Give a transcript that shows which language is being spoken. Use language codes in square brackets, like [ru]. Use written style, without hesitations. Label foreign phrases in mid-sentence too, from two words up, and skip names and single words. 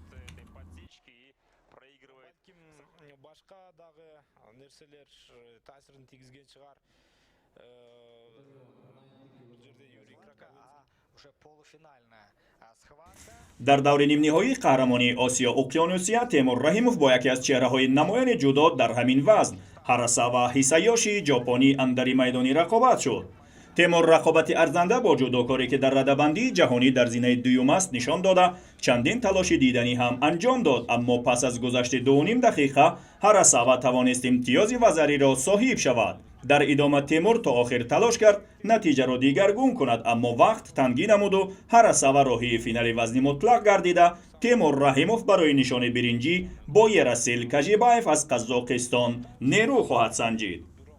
[tg] дар даври нимниҳоии қаҳрамонии Осиё уқёнусия Темур Раҳимов бо яке аз чеҳраҳои намояни ҷудо дар ҳамин вазн Ҳарасава Ҳисайёши ҷопонӣ андари майдони рақобат шуд. [fa] تیمور رقابت ارزنده با جودوکاری که در رده‌بندی جهانی در زینه دوم است نشان داده چندین تلاش دیدنی هم انجام داد، اما پس از گذشت 2.5 دقیقه هراساوا توانست امتیاز وزری را صاحب شود. در ادامه تیمور تا آخر تلاش کرد نتیجه را دیگرگون کند، اما وقت تنگی نمود و هراساوا راهی فینال وزن مطلق گردیده تیمور رحیموف برای نشان برنجی با یراسیل کاژیباف از قزاقستان نیرو خواهد سنجید.